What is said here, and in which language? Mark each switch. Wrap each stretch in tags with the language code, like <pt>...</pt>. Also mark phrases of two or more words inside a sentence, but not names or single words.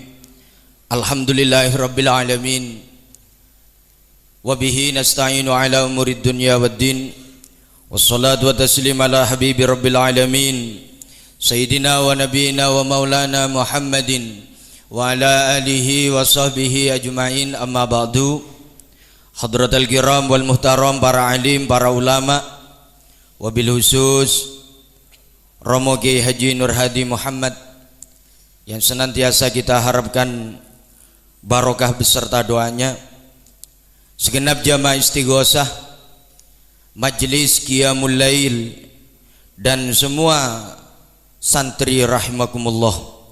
<ar>الحمد لله رب العالمين. وبه نستعين على أمور الدنيا والدين. والصلاة والتسليم على حبيب رب العالمين. سيدنا ونبينا ومولانا محمد وعلى آله وصحبه أجمعين، أما بعد. حضرة الكرام والمحترم,</ar> <id>para alim, para ulama, wabil khusus Romo Kiai Haji Nur Hadi Muhammad yang senantiasa kita harapkan barokah beserta doanya, segenap jamaah istighosah,</id> <ar>مجلس قيام الليل,</ar> <id>dan semua santri rahimakumullah.</id>